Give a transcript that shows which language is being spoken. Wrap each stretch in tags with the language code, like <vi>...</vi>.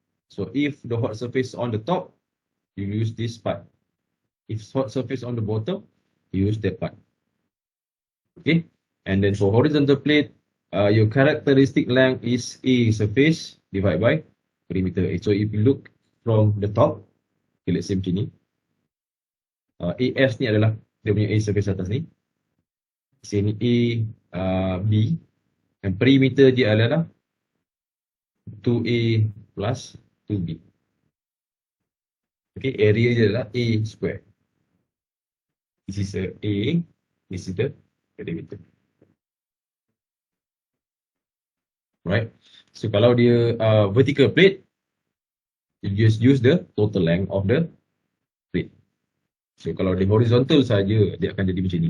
<en>So if the hot surface on the top, you use this part. If hot surface on the bottom, you use that part. Okay. And then for horizontal plate, your characteristic length is A surface divided by perimeter. So if you look from the top, okay, let's say</en> <ms>macam ni. AS ni adalah dia punya A surface atas ni. Sini A, B. Dan perimeter dia adalah 2A plus 2B. Okay, area dia adalah A square.</ms> <en>This is A, this is the perimeter. Right. So</en> <ms>kalau dia</ms> <en>vertical plate, you just use the total length of the plate.</en> <ms>So kalau di horizontal saja, dia akan jadi macam ni.</ms>